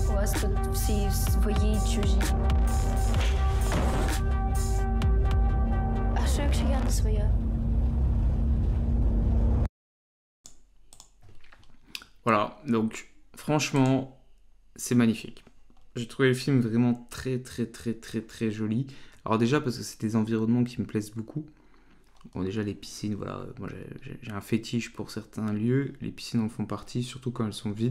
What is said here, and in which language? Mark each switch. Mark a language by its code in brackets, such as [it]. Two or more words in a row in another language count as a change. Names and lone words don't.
[uk] нас тут всі свої чужі. А що якщо я не своя? [fr] Voilà, donc franchement, c'est magnifique. J'ai trouvé le film vraiment très joli. Alors déjà parce que c'est des environnements qui me plaisent beaucoup. Bon déjà les piscines, voilà, moi j'ai un fétiche pour certains lieux, les piscines en font partie, surtout quand elles sont vides.